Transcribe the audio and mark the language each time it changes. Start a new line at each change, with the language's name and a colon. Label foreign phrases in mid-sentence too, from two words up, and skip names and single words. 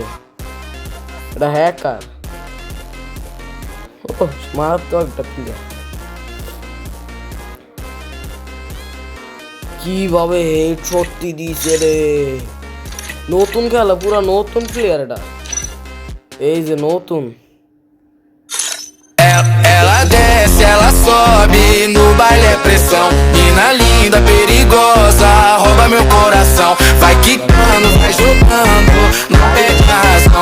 Bangla: এটা হ্যাকার, ও মারাত্মক একটা প্লেয়ার। কিভাবে হেডশটটি দিয়েছে রে, নতুন খেলা, পুরা নতুন প্লেয়ার এটা, এই যে নতুন।
Portuguese: Ela desce, ela sobe, no baile é pressão. Mina linda, perigosa, rouba meu coração. Vai quicando, vai jogando, não perde a razão.